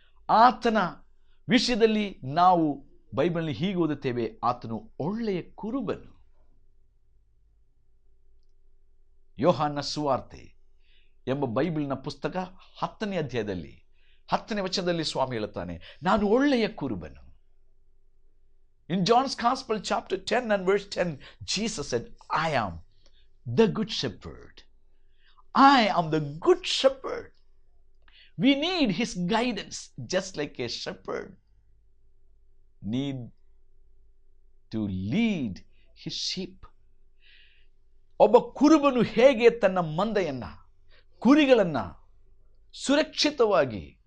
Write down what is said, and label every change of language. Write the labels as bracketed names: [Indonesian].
[Kannada] ಆತನ ವಿಷಯದಲ್ಲಿ ನಾವು ಬೈಬಲ್ನಲ್ಲಿ ಹೀಗೆ ಓದುತ್ತೇವೆ, ಆತನು ಒಳ್ಳೆಯ ಕುರುಬನು. ಯೋಹಾನ ಸುವಾರ್ತೆ ಎಂಬ ಬೈಬಲ್ನ ಪುಸ್ತಕ 10ನೇ ಅಧ್ಯಾಯದಲ್ಲಿ 10ನೇ ವಚನದಲ್ಲಿ ಸ್ವಾಮಿ ಹೇಳುತ್ತಾನೆ, ನಾನು ಒಳ್ಳೆಯ ಕುರುಬನು. [English] In John's Gospel chapter 10 and verse 10, Jesus said, I am the good shepherd. I am the good shepherd. We need his guidance just like a shepherd need to lead his sheep. [Kannada] ಒಬ್ಬ ಕುರುಬನು ಹೇಗೆ ತನ್ನ ಮಂದೆಯನ್ನ, ಕುರಿಗಳನ್ನ ಸುರಕ್ಷಿತವಾಗಿ